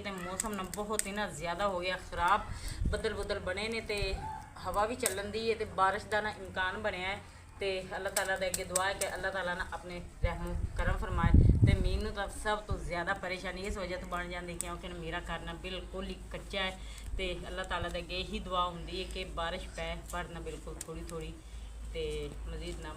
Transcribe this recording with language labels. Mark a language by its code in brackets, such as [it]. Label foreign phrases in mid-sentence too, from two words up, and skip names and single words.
[pa] ਤੋ ਮੌਸਮ ਨਾ ਬਹੁਤ ਹੀ ਨਾ ਜ਼ਿਆਦਾ ਹੋ ਗਿਆ ਖ਼ਰਾਬ। ਬੱਦਲ ਬੱਦਲ ਬਣੇ ਨੇ ਤੇ ਹਵਾ ਭੀ ਚੱਲਣ ਦੀ ਹੈ। ਤੋ ਬਾਰਿਸ਼ ਕਾ ਨਾ ਇਮਕਾਨ ਬਣਿਆ ਹੈ। ਤੋ ਅੱਲਾਹ ਤਾਲਾ ਦੇ ਅੱਗੇ ਦੁਆ ਹੈ ਕਿ ਅੱਲਾਹ ਤਾਲਾ ਨਾ ਅਪਣੇ ਰਹਿਮੋ ਕਰਮ ਫ਼ਰਮਾਏ। ਤੋ ਮੈਨੂੰ ਤੋ ਸਭ ਤੋ ਜ਼ਿਆਦਾ ਪਰੇਸ਼ਾਨੀ ਇਸ ਵਜ੍ਹਾ ਤੋ ਬਣ ਜਾਤੀ ਕਿਉਂਕਿ ਮੇਰਾ ਘਰ ਨਾ ਬਿਲਕੁਲ ਹੀ ਕੱਚਾ ਹੈ। ਤੇ ਅੱਲਾਹ ਤਾਲਾ ਦੇ ਅੱਗੇ ਇਹੀ ਦੁਆ ਹੁੰਦੀ ਹੈ ਕਿ ਬਾਰਿਸ਼ ਪੈ, ਪਰ ਨਾ ਬਿਲਕੁਲ ਥੋੜੀ ਥੋੜੀ, ਤੇ ਮਜ਼ੀਦ ਨਾ।